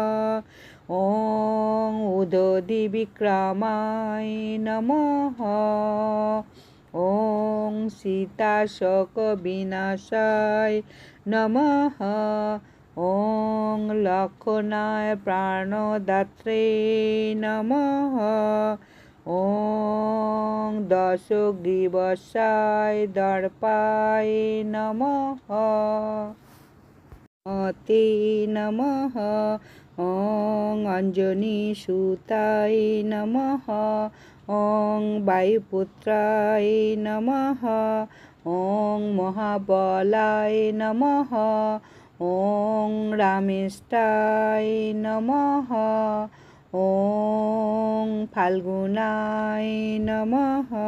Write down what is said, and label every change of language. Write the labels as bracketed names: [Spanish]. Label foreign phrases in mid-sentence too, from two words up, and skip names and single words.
[Sanskrit] ওং উদধি বিক্রমায় নমঃ, ওং সীতাশোক বিনাশায় নমঃ, ওং লক্ষণায় প্রাণদাত্রে নমঃ, ওং দশগ্রীবস্যায় দর্পায় নমঃ, মতে নমঃ, ওং অঞ্জনী সুতায় নমঃ, ওং বায়ুপুত্রায় নমঃ, ॐ महाबलाय नमः। ॐ रामेष्ठाय नमः। ॐ फाल्गुनाय नमः।